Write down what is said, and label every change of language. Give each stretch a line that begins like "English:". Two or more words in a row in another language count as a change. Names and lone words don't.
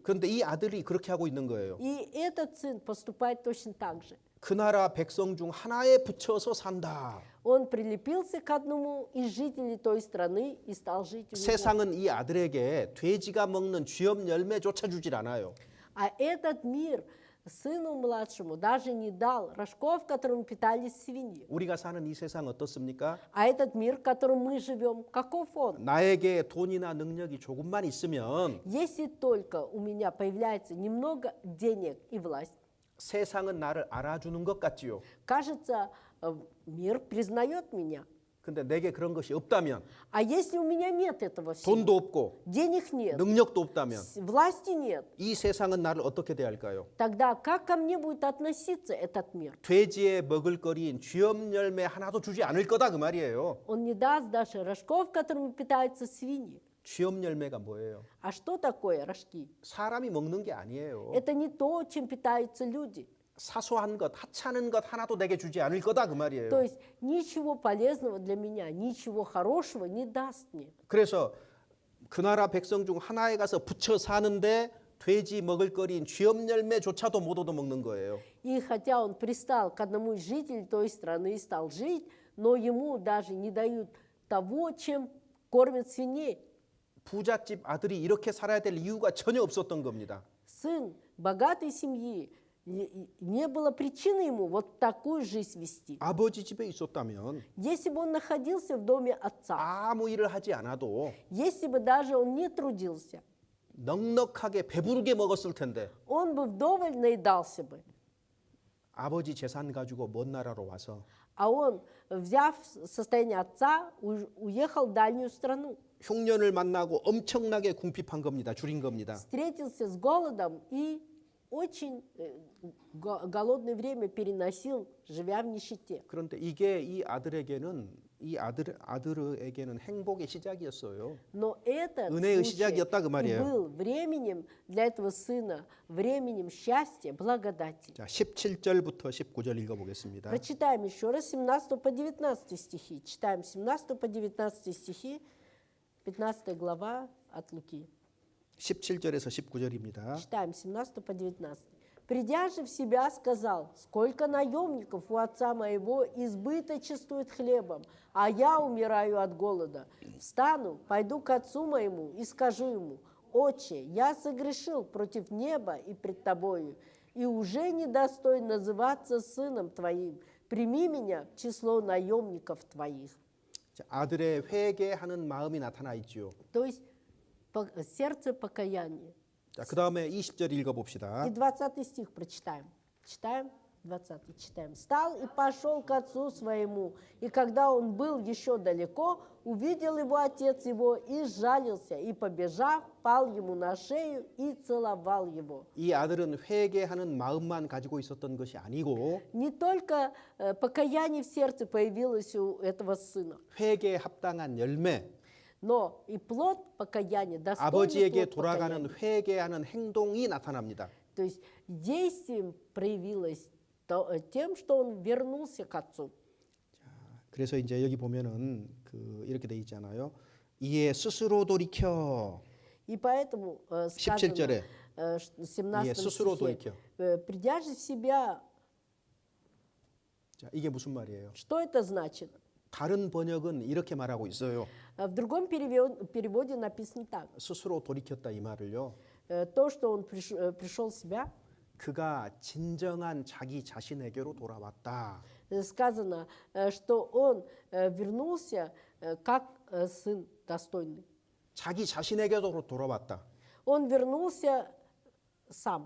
Korean: 그런데 이 아들이 그렇게 하고 있는 거예요.
Russian: И этот сын поступает точно так же.
Korean: 그 나라 백성 중 하나에 붙여서 산다.
Russian: Он прилепился к одному из жителей той страны и стал жить у него.
Korean: 세상은 이 아들에게 돼지가 먹는 쥐염 열매조차 주질 않아요.
Russian: А этот мир сыну младшему даже не дал рожков, которым питались свиньи.
Korean: 우리가 사는 이 세상 어떻습니까?
Russian: А этот мир, в котором мы живем, каков он?
Korean: 나에게 돈이나 능력이 조금만 있으면
Russian: Если только у меня появляется немного денег и власть,
Korean: 세상은 나를 알아주는 것 같지요.
Russian: кажется, мир признает меня.
Korean: 근데 내게 그런 것이 없다면,
Russian: А если у меня нет этого всего,
Korean: 돈도 없고
Russian: денег нет,
Korean: 능력도 없다면
Russian: власти нет,
Korean: 이 세상은 나를 어떻게 대할까요?
Russian: тогда как ко мне будет относиться этот мир?
Korean: 돼지의 먹을거리인 쥐염 열매 하나도 주지 않을 거다 그 말이에요.
Russian: Он не даст даже рожков, которыми питаются свиньи.
Korean: 쥐염 열매가 뭐예요?
Russian: А что такое рожки?
Korean: 사람이 먹는 게 아니에요.
Russian: Это не то, чем питаются люди.
Korean: 사소한 것, 하찮은 것 하나도 내게 주지 않을 거다 그 말이에요.
Russian: То есть ничего полезного для меня, ничего хорошего не даст мне.
Korean: 그래서 그 나라 백성 중 하나에 가서 붙여 사는데 돼지 먹을거리인 쥐염 열매조차도 못 얻어먹는 거예요.
Russian: И хотя он пристал к одному из жителей той страны и стал жить, но ему даже не дают того, чем кормят свиней.
Korean: 부잣집 아들이 이렇게 살아야 될 이유가 전혀 없었던 겁니다.
Russian: Сын богатой семьи, не было причины ему вот такую жизнь вести.
Korean: 아버지 집에 있었다면
Russian: Если бы он находился в доме отца,
Korean: 아무 일을 하지 않아도
Russian: если бы даже он не трудился,
Korean: 넉넉하게 배부르게 먹었을 텐데
Russian: он бы вдоволь наедался бы.
Korean: 아버지 재산 가지고 먼 나라로 와서
Russian: А он, взяв состояние отца, уехал в дальнюю страну.
Korean: 흉년을 만나고 엄청나게 궁핍한 겁니다. 줄인 겁니다.
Russian: Встретился с голодом и очень голодное время переносил, живя в нищете.
Korean: 그런데 이게 이 아들에게는 이 아들에게는 행복의 시작이었어요.
Russian: Но это
Korean: 은혜의
Russian: случай
Korean: 시작이었다 그
Russian: и
Korean: 말이에요.
Russian: был временем для этого сына, временем счастья, благодати.
Korean: 자, 17절부터 19절 읽어보겠습니다.
Russian: Прочитаем еще раз 17 по 19 стихи. Читаем 17 по 19 стихи, 15 глава от Луки.
Korean: 17절에서 19절입니다.
Russian: Читаем 17 по 19. «Придя же в себя, сказал, сколько наемников у отца моего избыточествует хлебом, а я умираю от голода. Встану, пойду к отцу моему и скажу ему, «Отче, я согрешил против неба и пред тобою, и уже недостоин называться сыном твоим. Прими меня в число наемников твоих».
Korean: 자, 아들의 회개하는 마음이 나타나 있지요.
Russian: То есть сердце покаяния.
Korean: 자, 그 다음에 20절 읽어봅시다.
Russian: И 20 стих прочитаем. Читаем 20, читаем. «Встал и пошел к отцу своему, и когда он был еще далеко, увидел его отец его и сжалился, и, побежав, пал ему на шею и целовал его».
Korean: 이 아들은 회개하는 마음만 가지고 있었던 것이 아니고
Russian: Не только покаяние в сердце появилось у этого сына,
Korean: 회개에 합당한 열매,
Russian: но и плод покаяния, достойный
Korean: 아버지에게
Russian: плод
Korean: 돌아가는
Russian: покаяния.
Korean: 회개하는 행동이 나타납니다.
Russian: То есть действием проявилось тем, что он вернулся к отцу.
Korean: 그래서 이제 여기 보면은 이렇게 돼 있잖아요. 이에 스스로 돌이켜.
Russian: И поэтому сказано
Korean: 17절에
Russian: в 17
Korean: 예, 스스로
Russian: стихе,
Korean: 돌이켜.
Russian: «Придя же в себя»,
Korean: 자, 이게 무슨 말이에요?
Russian: что это значит?
Korean: 다른 번역은 이렇게 말하고 있어요.
Russian: В другом переводе написано так.
Korean: 스스로 돌이켰다 이 말을요.
Russian: То, что он пришел в себя,
Korean: 그가 진정한 자기 자신에게로 돌아왔다.
Russian: сказано, что он вернулся как сын достойный.
Korean: 자기 자신에게로 돌아왔다.
Russian: Он вернулся сам,